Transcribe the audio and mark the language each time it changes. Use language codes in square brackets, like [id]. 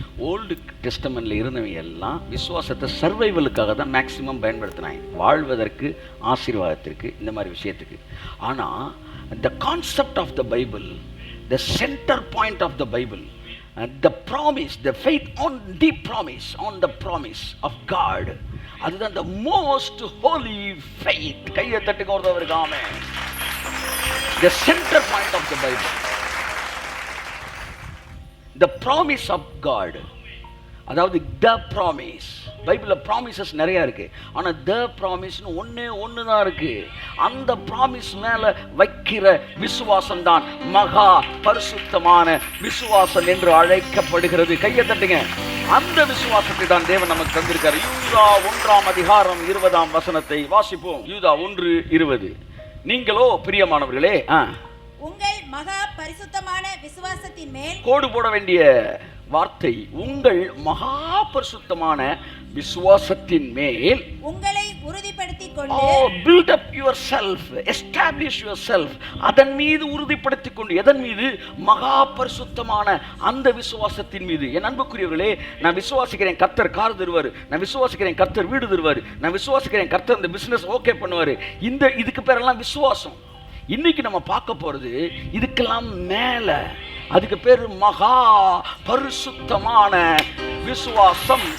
[ta] Old டெஸ்டமெண்ட்ல இருந்தவங்க எல்லாம் விசுவாசத்தை சர்வைவலுக்காக தான் மேக்சிமம் பயன்படுத்தினாங்க, வாழ்வதற்கு, ஆசீர்வாதத்திற்கு, இந்த மாதிரி விஷயத்துக்கு. [en] ஆனால் the concept of the Bible, the center point of the Bible, the promise, the faith on the promise, on the promise of God. [ta] அதுதான் [en] the most holy faith. [ta] கையை தட்டுங்க ஒருத்தவருக்கு ஆமென். [en] The center point of the Bible, the promise of God. அதாவது the promise. [ta] பைபிள்ல promises நிறைய இருக்கு, ஆனா [en] the promise [ta] ன்னு ஒண்ணு தான் இருக்கு. அந்த ப்ராமிஸ் மேல வைக்கிற விசுவாசம் தான் மகா பரிசுத்தமான விசுவாசம் என்று அழைக்கப்படுகிறது. கையை தட்டுங்க. அந்த விசுவாசத்தை தான் தேவன் நமக்கு தந்திருக்கார். யூதா 1:20 வாசிப்போம். யூதா 1:20. நீங்களோ பிரியமானவர்களே, உங்கள் மகா பரிசுத்தமான விசுவாசத்தின் மேல், கோடு போட வேண்டிய வார்த்தை, உங்கள் மகா பரிசுத்தமான விசுவாசத்தின் மேல் உங்களை உறுதிப்படுத்திக் கொண்டு, [en] build up yourself, establish yourself. [ta] அதன் மீது உறுதிப்படுத்திக் கொண்டு. எதன் மீது? மகா பரிசுத்தமான அந்த விசுவாசத்தின் மீது. என் அன்புக்குரியவர்களே, நான் விசுவாசிக்கிறேன் கர்த்தர் கார் தருவார், நான் விசுவாசிக்கிறேன் கர்த்தர் வீடு தருவார், நான் விசுவாசிக்கிறேன் கர்த்தர் இந்த பிசினஸ் ஓகே பண்ணுவார். இதுக்கு பேரெல்லாம் விசுவாசம். இன்னைக்கு நம்ம பார்க்க போறது இதுக்கெல்லாம் மேல, அதுக்கு பேரு மகா பரிசுத்தமான விசுவாசம்.